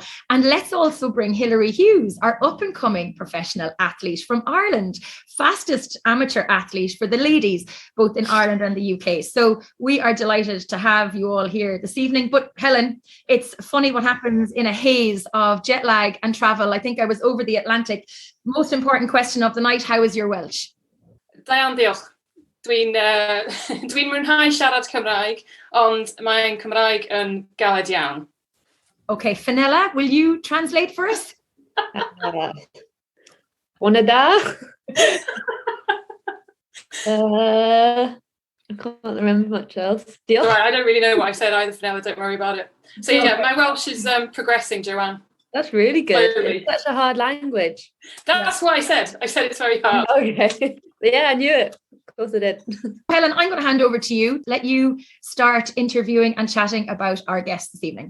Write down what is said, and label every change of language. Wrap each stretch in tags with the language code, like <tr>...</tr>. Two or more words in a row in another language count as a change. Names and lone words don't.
<en>And let's also bring Hilary Hughes, our up-and-coming professional athlete from Ireland, fastest amateur athlete for the ladies, both in Ireland and the UK. So we are delighted to have you all here this evening. But Helen, it's funny what happens in a haze of jet lag and travel. I think I was over the Atlantic. Most important question of the night, how is your Welsh?</en> <cy>Da'n diolch. Dwi'n mwynhau siarad Cymraeg, ond mae'n Cymraeg yn galed iawn.</cy> <en>Okay, Fenella, will you translate for us?</en> <cy>Hwnna da.</cy> <en>I can't remember much else.</en> <cy>Diolch.</cy> <en>Right, I don't really know what I said either, Fenella, don't worry about it. So yeah, my Welsh is progressing, Joanne. That's really good. Totally. It's such a hard language. That's what I said. I said it's very hard. Okay. Yeah, I knew it. Of course I did. Helen, I'm going to hand over to you. Let you start interviewing and chatting about our guests this evening.</en>